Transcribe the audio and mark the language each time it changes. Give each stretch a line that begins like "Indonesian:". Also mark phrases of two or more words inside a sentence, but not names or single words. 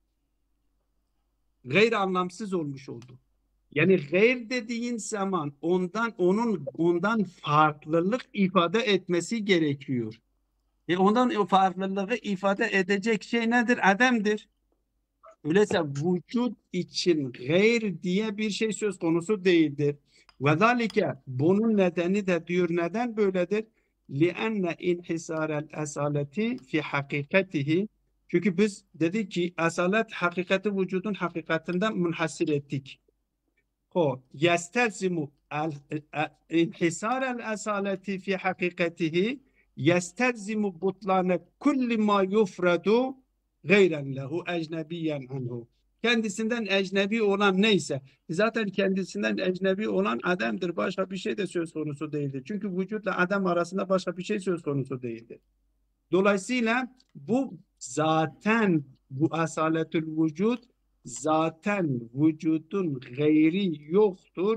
Turkish: Gayr anlamsız olmuş oldu. Yani gayr dediğin zaman ondan farklılık ifade etmesi gerekiyor. Ondan o farklılığı ifade edecek şey nedir? Adem'dir. Öyleyse vücut için gayr diye bir şey söz konusu değildir.
Arabic: وذلك
Turkish: bunun nedeni de diyor neden böyledir?
Arabic: لِأَنَّ اِنْحِسَارَ الْاَسَالَةِ فِي حَقِيقَتِهِ
Turkish: Çünkü biz dedik ki asalet hakikati vücudun hakikatinden münhasır ettik.
Arabic: O يَسْتَلْزِمُ اِنْحِسَارَ الْاَسَالَةِ فِي حَقِيقَتِهِ يَسْتَلْزِمُ بُطْلَانَ كُلِّ مَا يُفْرَدُ غيرًا له أجنبيًا عنه.
Turkish: Kendisinden ecnebi olan neyse zaten kendisinden ecnebi olan Adem'dir. Başka bir şey de söz konusu değildir. Çünkü vücutla Adem arasında başka bir şey söz konusu değildir. Dolayısıyla bu zaten bu asaletül vücut zaten vücudun gayri yoktur.